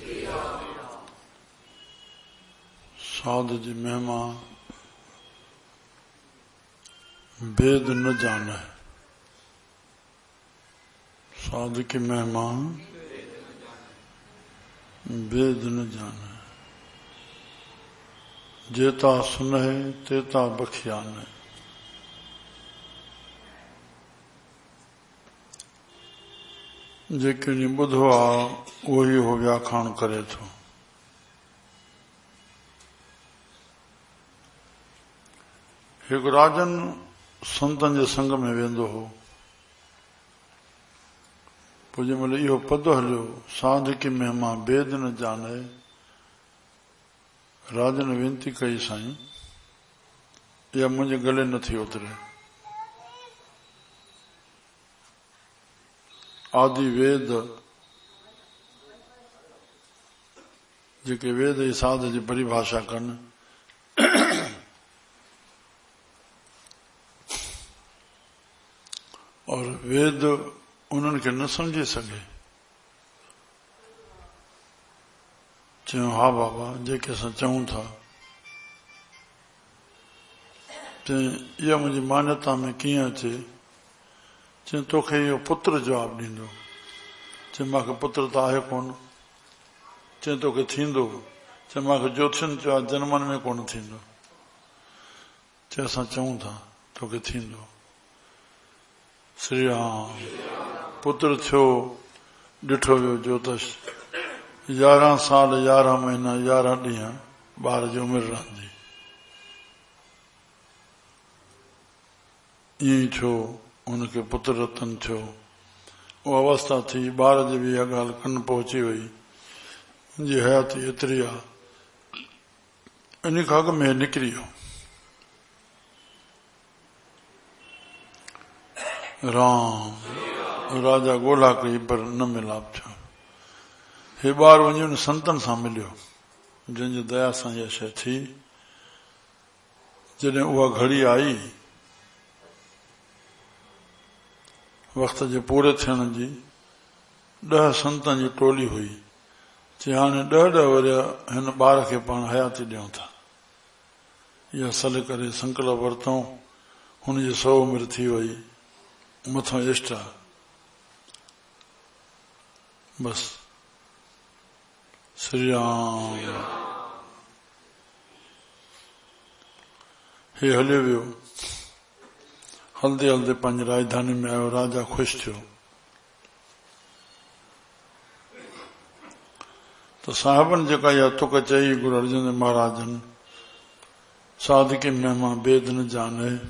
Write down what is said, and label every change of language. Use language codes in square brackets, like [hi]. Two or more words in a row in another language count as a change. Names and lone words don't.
[sd] साधु जी महिमा वेद न जाने [hi] साधु की महिमा वेद न जाने जेता सुने तेता बखियाने [sd] जेके नी ॿुधो आहे उहो ई हो व्याखाण करे थो हिकु राजन संतनि जे संग में वेंदो हो पोइ जंहिंमहिल इहो पद हलियो [hi] साध की महिमा वेद न जाने [sd] राजन वेनती कई साईं इहा मुंहिंजे गले नथी उतरे आदि वेद जेके वेद जी साध जी परिभाषा कनि और वेद उन्हनि खे न समझी सघे चयो हा बाबा जेके असां चऊं था चई इहा मुंहिंजी मान्यता में कीअं अचे चई तोखे इहो पुत्र जवाब ॾींदो चई मूंखे पुत्र त आहे कोन चई तोखे थींदो चई मूंखे ज्योतिषनि चयो आहे जनमनि में कोन थींदो चई असां चऊं था तोखे थींदो श्री राम पुत्र थियो ॾिठो वियो ज्योतिष 11 साल 11 महीना 11 ॾींहं ॿार जी उमिरि रहंदी ईअं ई थियो उनखे पुत्र रतन थियो उहा अवस्था थी ॿार जी बि इहा ॻाल्हि कन पहुची वई मुंहिंजी हयाती एतिरी आहे इन खां अॻु में निकिरी वियो राम राजा ॻोल्हा कई पर न मिलाप थियो हे ॿार वञी उन संतनि सां मिलियो जंहिंजी दया सां इहा शइ थी जॾहिं उहा घड़ी आई वक़्त जे पूरे थियण जी 10 संतनि जी टोली हुई चई हाणे 10 वरी हिन ॿार खे पाण हयाती ॾियूं था इहा सल करे संकल्प वरितऊं हुनजी 100 उमिरि थी वई मथां इष्ट आहे बस श्री राम हे हलियो वियो हलदे हलदे पंहिंजी राजधानी में आयो राजा ख़ुशि थियो त साहिबनि जेका इहा तुक चई गुरु अर्जन देव महाराजनि [hi] साध की महिमा वेद न जाने